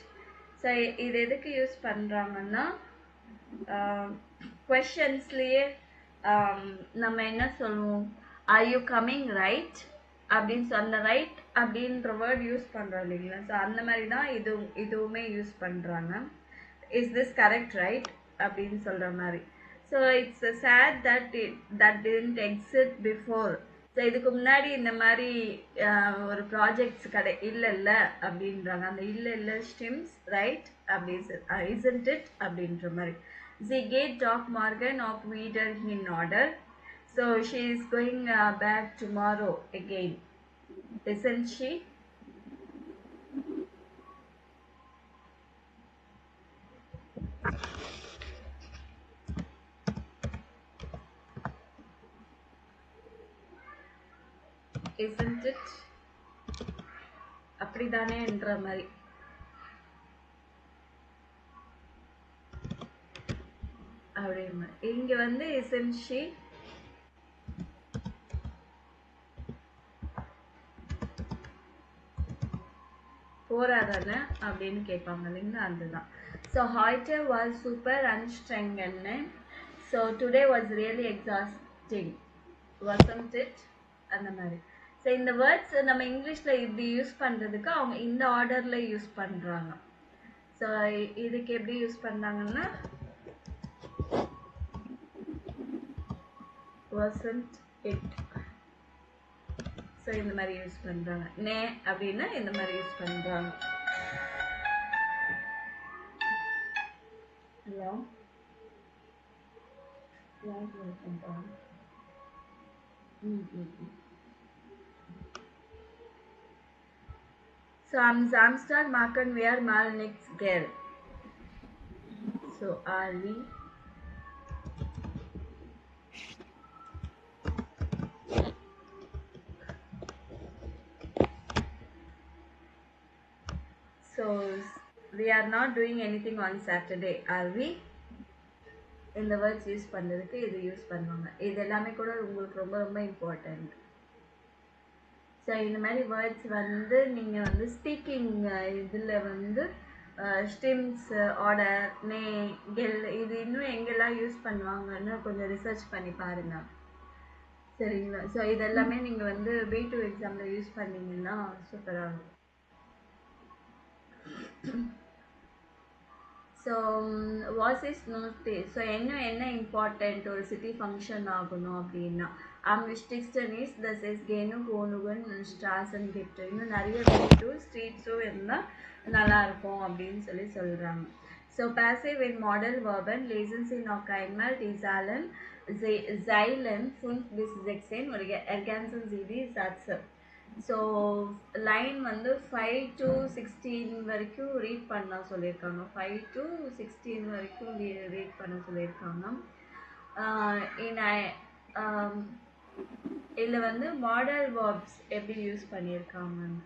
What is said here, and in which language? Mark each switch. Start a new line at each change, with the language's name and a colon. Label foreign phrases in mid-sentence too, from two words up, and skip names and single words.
Tamil: ஸோ இது எதுக்கு யூஸ் பண்ணுறாங்கன்னா கொஷன்ஸ்லேயே நம்ம என்ன சொல்லுவோம்,
English: are you coming right
Tamil: அப்படின்னு சொன்ன ரைட் அப்படின்ற வேர்ட் யூஸ் பண்ணுறோம் இல்லைங்களா. ஸோ அந்த மாதிரி தான் இதுவுமே யூஸ் பண்ணுறாங்க.
English: is this correct right
Tamil: அப்படின்னு சொல்கிற மாதிரி.
English: So it's said that didn't exist before.
Tamil: ஸோ இதுக்கு முன்னாடி இந்த மாதிரி ஒரு ப்ராஜெக்ட்ஸ் இல்லை அப்படின்றாங்க. அந்த இல்லை ஸ்டிம்ஸ் ரைட் அப்படி
English: isn't it
Tamil: அப்படின்ற மாதிரி.
German: Sie geht doch morgen auch wieder in order.
English: So she is going back tomorrow again, isn't she? Isn't it?
Tamil: அப்படிதானே என்ற மாதிரி. அப்படியே இங்க வந்து
English: isn't she
Tamil: போறாதானே அப்படின்னு கேட்பாங்க இல்லைங்களா, அதுதான்.
German: ஸோ heute was super anstrengend.
English: So today was really exhausting, wasn't it?
Tamil: அந்த மாதிரி. ஸோ இந்த வேர்ட்ஸ் நம்ம இங்கிலீஷ்ல இப்படி யூஸ் பண்றதுக்கு அவங்க இந்த ஆர்டர்ல யூஸ் பண்றாங்க. ஸோ இதுக்கு எப்படி யூஸ் பண்றாங்கன்னா
English: wasn't it.
Tamil: ஸோ இந்த மாதிரி யூஸ் பண்ணுறாங்க. நே அப்படின்னா இந்த மாதிரி யூஸ் பண்ணுறாங்க. ஹலோ பண்ணுறாங்க.
German: ஸோ am Samstag machen wir mal nichts, gell?
English: So are we. So we are not doing anything on Saturday, are we?
Tamil: இந்த வேர்ட்ஸ் யூஸ் பண்ணுறதுக்கு இது யூஸ் பண்ணுவாங்க. இது எல்லாமே கூட உங்களுக்கு ரொம்ப ரொம்ப இம்பார்ட்டண்ட். ஸோ இந்த மாதிரி வேர்ட்ஸ் வந்து நீங்கள் வந்து ஸ்பீக்கிங் இதில் வந்து ஸ்டிம்ஸ், ஆர்டர், நே, கெல் இது இன்னும் எங்கெல்லாம் யூஸ் பண்ணுவாங்கன்னு கொஞ்சம் ரிசர்ச் பண்ணி பாருங்கள். சரிங்களா? ஸோ இதெல்லாமே நீங்க வந்து B2 எக்ஸாம்ல யூஸ் பண்ணீங்கன்னா சூப்பரா இருக்கும். ஸோ
English: what is not
Tamil: ஸோ என்ன இம்பார்ட்டண்ட் ஒரு
English: city function
Tamil: ஆகணும் அப்படின்னா
German: am wichtigsten ist, dass es genug Wohnungen und Straßen gibt.
Tamil: இன்னும் நிறைய வீடும் ஸ்ட்ரீட்ஸும் இருந்தால் நல்லா இருக்கும் அப்படின்னு சொல்கிறாங்க.
German: ஸோ passive in model verben lesen Sie noch einmal die Zeilen 5 bis 16 oder ergänzen Sie die Sätze.
Tamil: ஸோ லைன் வந்து 5 to 16 வரைக்கும் ரீட் பண்ண சொல்லியிருக்காங்க. 5 to 16 வரைக்கும் ரீட் பண்ண சொல்லியிருக்காங்க. இதில் வந்து
English: modal verbs
Tamil: எப்படி யூஸ் பண்ணியிருக்காங்க.